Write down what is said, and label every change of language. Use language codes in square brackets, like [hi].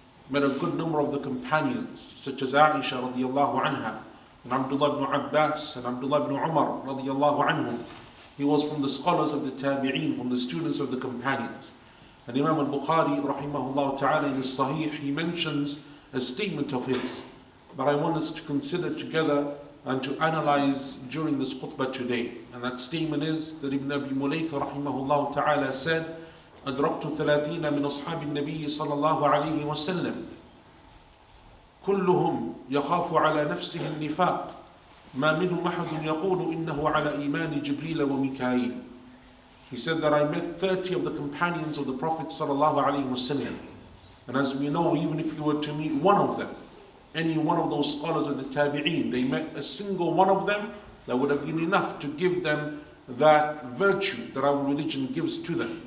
[en] Met a good number of the companions such as Aisha radiallahu anha and Abdullah ibn Abbas and Abdullah ibn Umar radiallahu anhum. He was from the scholars of the Tabi'een, from the students of the companions. And Imam al-Bukhari rahimahullah ta'ala in his Sahih, he mentions a statement of his that I want us to consider together and to analyze during this khutbah today. And that statement is that Ibn Abi Mulaika rahimahullah ta'ala said, [ar] أدركت 30 من أصحاب النبي صلى الله عليه وسلم كلهم يخاف على نفسه النفاق ما منهم أحد يقول إنه على إيمان جبريل وميكائيل. [en] He said that I met 30 of the companions of the Prophet صلى الله عليه وسلم. And as we know, even if you were to meet one of them, any one of those scholars of the Tabi'een, they met a single one of them, that would have been enough to give them that virtue that our religion gives to them.